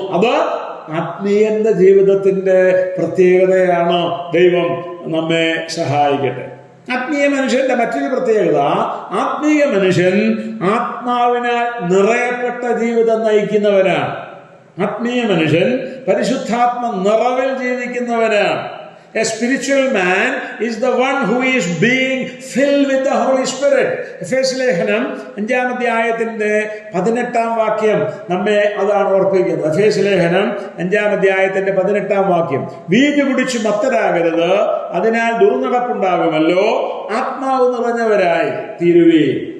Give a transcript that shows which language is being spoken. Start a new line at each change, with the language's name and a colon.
Malayalam: അത് ആത്മീയന്റെ ജീവിതത്തിന്റെ പ്രത്യേകതയാണ്. ദൈവം നമ്മെ സഹായിക്കട്ടെ. ആത്മീയ മനുഷ്യന്റെ മറ്റൊരു പ്രത്യേകത, ആത്മീയ മനുഷ്യൻ ആത്മാവിനാൽ നിറയപ്പെട്ട ജീവിതം നയിക്കുന്നവനാണ്. ആത്മീയ മനുഷ്യൻ പരിശുദ്ധാത്മ നിറവിൽ ജീവിക്കുന്നവനാണ്.
English: A spiritual man is the one who is being filled with the Holy Spirit.
Malayalam: എഫേസ്യലേഖനം 5-ാം അധ്യായത്തിന്റെ 18-ാം വാക്യം നമ്മെ അതാണ് ഓർപ്പിക്കുന്നത്. എഫേസ്യലേഖനം 5-ാം അധ്യായത്തിന്റെ 18-ാം വാക്യം, വീഞ്ഞു കുടിച്ചു മത്തരാകരുത്, അതിനാൽ ദുർനടപ്പുണ്ടാകുമല്ലോ, ആത്മാവ് നിറഞ്ഞവരായി തീരുവീൻ.